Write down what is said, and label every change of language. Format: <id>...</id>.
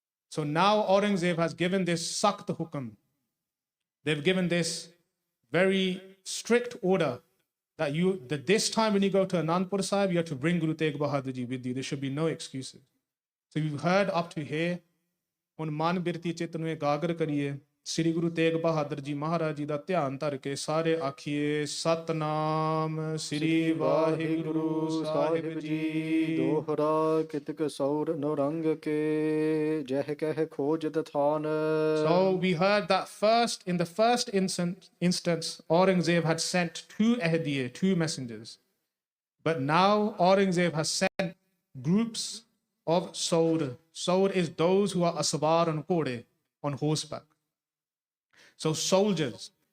<en>So now Orangzeb has given this Sakht Hukam. They've given this very strict order that this time when you go to Anandpur Sahib, you have to bring Guru Tegh Bahadur ji with you. There should be no excuses. So you've heard up to here.</en> <pa>ਹੁਣ ਮਨ ਬਿਰਤੀ ਚਿੱਤ ਨੂੰ ਇਕਾਗਰ ਕਰੀਏ ਸ੍ਰੀ ਗੁਰੂ ਤੇਗ ਬਹਾਦਰ ਜੀ ਮਹਾਰਾਜ ਜੀ ਦਾ ਧਿਆਨ ਧਰ ਕੇ ਸਾਰੇ ਆਖੀਏ ਸਤਨਾਮ ਸ੍ਰੀ ਵਾਹਿਗੁਰੂ ਸਾਹਿਬ ਜੀ ਦੋਹਰਾ ਕਿਤਕ ਸੌਰ ਨਰੰਗ ਕੇ ਜਹ ਕਹਿ ਖੋਜਤ ਥਾਨ</pa> <en>So we heard that in the first instance, Orangzeb had sent 2 Ahdiye, 2 messengers. But now Orangzeb has sent groups of Saur. Saur is those who are aswar on Kode, on horseback. So soldiers.</en>